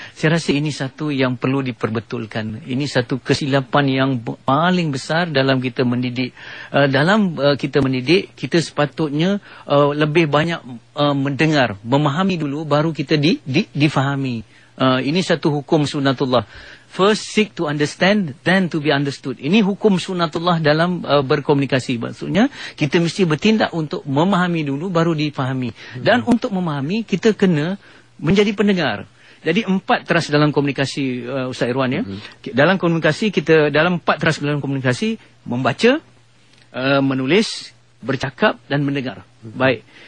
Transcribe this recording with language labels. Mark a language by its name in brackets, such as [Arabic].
[Malay] Saya rasa ini satu yang perlu diperbetulkan. Ini satu kesilapan yang paling besar dalam kita mendidik. Dalam kita mendidik, kita sepatutnya lebih banyak mendengar, memahami dulu, baru kita difahami. Ini satu hukum sunnatullah. [English] First seek to understand, then to be understood. [Malay] Ini hukum sunnatullah dalam berkomunikasi. Maksudnya, kita mesti bertindak untuk memahami dulu, baru difahami. Dan untuk memahami, kita kena menjadi pendengar. Jadi 4 teras dalam komunikasi Ustaz Irwan ya. Dalam komunikasi kita, dalam 4 teras dalam komunikasi, membaca, menulis, bercakap dan mendengar. Baik.